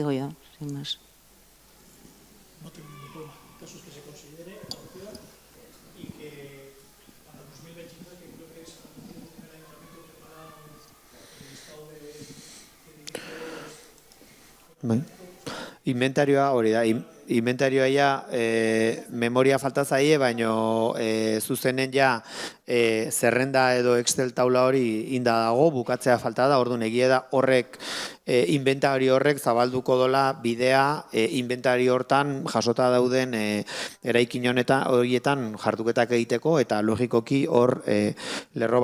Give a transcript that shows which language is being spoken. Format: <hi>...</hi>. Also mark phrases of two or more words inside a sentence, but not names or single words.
<es>Digo yo, sin más. No tengo ningún problema. El caso es que se considere la opción y que para 2023, que creo que es a partir de el Ayuntamiento preparado el listado de</es> <eu>Inventarioa hori da, inventarioa ja memoria falta zaie, baino zuzenen ja zerrenda edo Excel taula hori inda dago, bukatzea falta da, orduan egia da horrek inventario horrek zabalduko dola bidea inventario hortan jasota dauden eraikin horietan jarduketak egiteko, eta logikoki hor lerro</eu>